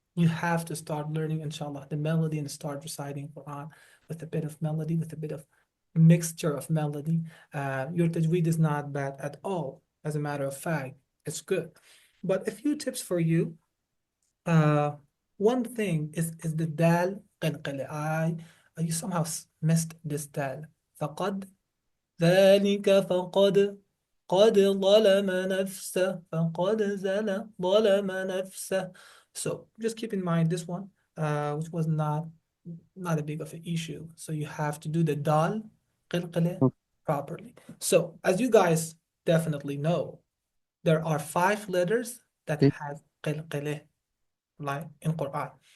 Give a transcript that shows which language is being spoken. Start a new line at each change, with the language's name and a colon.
English: You have to start learning, inshallah, the melody and start reciting Quran with a bit of melody, with a bit of mixture of melody. Your tajweed is not bad at all. As a matter of fact, it's good. But a few tips for you. Uh, one thing is the dal قلقلة. You somehow missed this dal.
Arabic: فقد ذلك فقد قد ظلم نفسه فقد ظلم نفسه.
English: So just keep in mind this one, which was not a big of an issue. So you have to do the dal قلقلة properly. So as you guys definitely know, there are 5 letters that Okay. have قلقلة like in Quran.